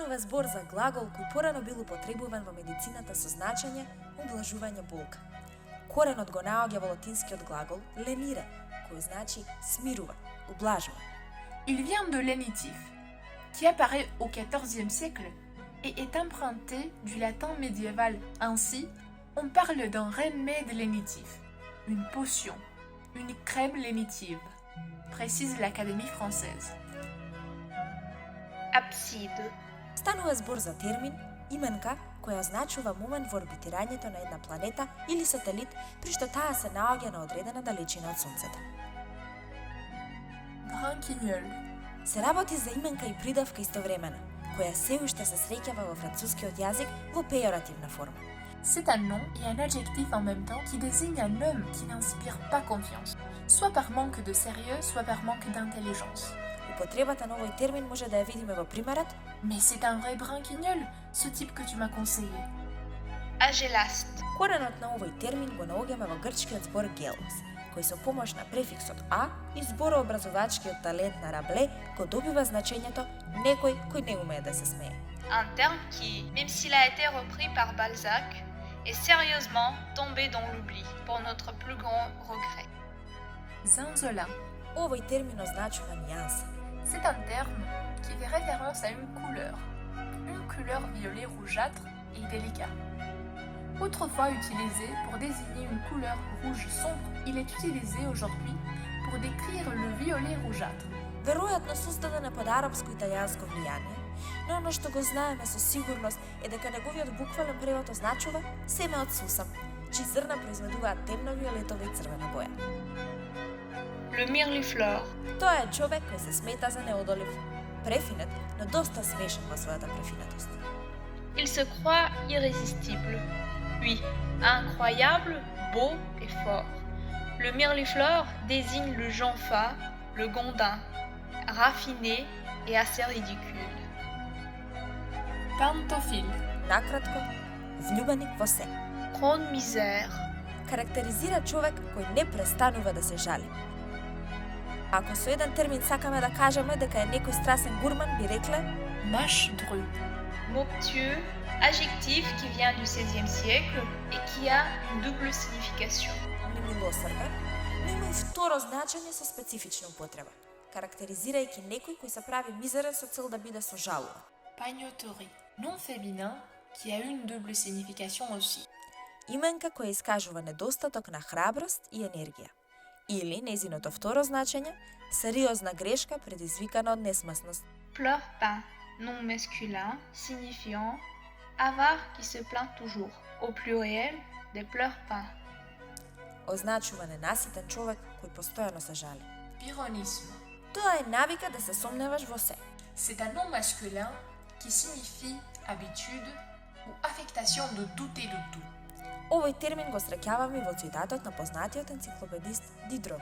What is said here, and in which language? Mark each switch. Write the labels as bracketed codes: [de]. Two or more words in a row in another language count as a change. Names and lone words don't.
[mk] збор за глагол кој порано бил употребуван во медицината со значење ублажување болка. Коренот го наоѓа во латинскиот глагол lenire, кој значи смирува, ублажува. [fr] Il vient de lénitif, qui apparaît au XIVe siècle et est emprunté du latin médiéval. Ainsi, on parle d'un remède lénitif, une potion, une crème lénitive, précise l'Académie française. [mk] Апсида. Станува збор за термин, именка која означува момент во орбитирањето на една планета или сателит при што таа се наоѓа на одредена далечина од Сонцето. Branquignol. Се работи за именка и придавка истовремено, која се уште се среќава во францускиот јазик во пејоративна форма. [fr] C'est un nom et un adjectif en même temps qui désigne un homme qui n'inspire pas confiance, soit par manque de sérieux, soit par manque d'intelligence. [mk] Употребата на овој термин може да ја видиме во примерот [fr] Mais c'est un vrai branquignol, ce type que tu m'as conseillé. [mk] Агеласт. Коренот на овој термин го наоѓаме во грчкиот збор гелос, кој со помош на префиксот а и зборообразувачкиот талент на Рабле го добива значењето некој кој не умее да се смее. [fr] Un terme qui, même s'il a été repris par Balzac, est sérieusement tombé dans l'oubli pour notre plus grand regret. Zinzola. [mk] Овој термин означува нијанса. [fr] C'est un terme qui fait référence à une couleur violet rougeâtre et délicat. Autrefois utilisé pour désigner une couleur rouge sombre, il est utilisé aujourd'hui pour décrire le violet rougeâtre. [mk] Веројатно создадена под арапско-италијанско влијание, но оно што го знаеме со сигурност е дека неговиот буквален превод означува семе од сусам, чии зрна произведуваат темно-виолетова и црвена боја. [fr] Le mirliflor. [mk] Тоа е човек кој се смета за неодолив, префинет, но доста смешен во својата префинетост. [fr] Il se croit irrésistible. Oui, incroyable, beau et fort. Le mirliflor désigne le genre fat, le gondin, raffiné et assez ridicule. Pantophile. [mk] Накратко, влюбеник во се. [fr] Grande misère. [mk] Карактеризира човек кој не престанува да се жали. Ако со еден термин сакаме да кажеме дека е некој страсен гурман, би рекле [fr] Mâche dru. Moptieux, adjectif qui vient du XVIe siècle et qui a une double signification. [mk] немилосрден, но има и второ значење со специфична употреба, карактеризирајќи некој кој се прави мизерен со цел да биде сожалуван. Pagnoterie. [fr] Nom féminin qui a une double signification aussi. [mk] Именка која искажува недостаток на храброст и енергија. Или, нејзиното второ значење, сериозна грешка предизвикана од несмасност. [fr] Pleure-pain, nom masculin signifiant avare qui se plaint toujours. Au pluriel, des pleure-pains. [mk] Означува ненаситен човек кој постојано се жали. Pyrrhonisme. Тоа е навика да се сомневаш во се. [fr] C'est un nom masculin qui signifie habitude ou affectation de douter de tout. [mk] Овој термин го среќаваме во цитатот на познатиот енциклопедист Дидро.